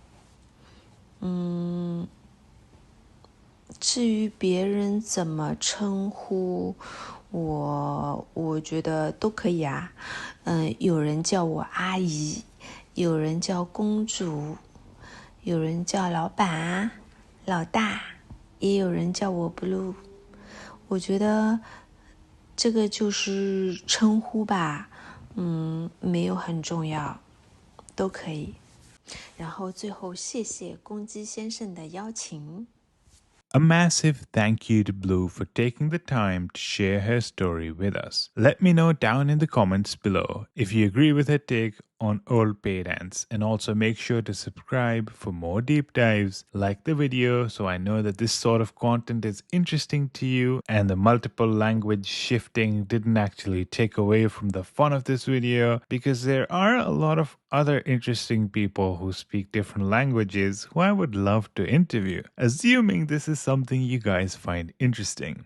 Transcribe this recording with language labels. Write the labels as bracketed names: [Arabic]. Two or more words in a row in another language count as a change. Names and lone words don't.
[Chinese] 至於別人怎麼稱呼我覺得都可以啊。有人叫我阿姨，有人叫公主，有人叫老闆、老大，也有人叫我 Blue。我覺得這個就是稱呼吧，沒有很重要，都可以。然後最後謝謝公雞先生的邀請。 [English] A massive thank you to Blue for taking the time to share her story with us. Let me know down in the comments below if you agree with her take on old pay dance, and also make sure to subscribe for more deep dives. Like the video so I know that this sort of content is interesting to you and the multiple language shifting didn't actually take away from the fun of this video, because there are a lot of other interesting people who speak different languages who I would love to interview, assuming this is something you guys find interesting.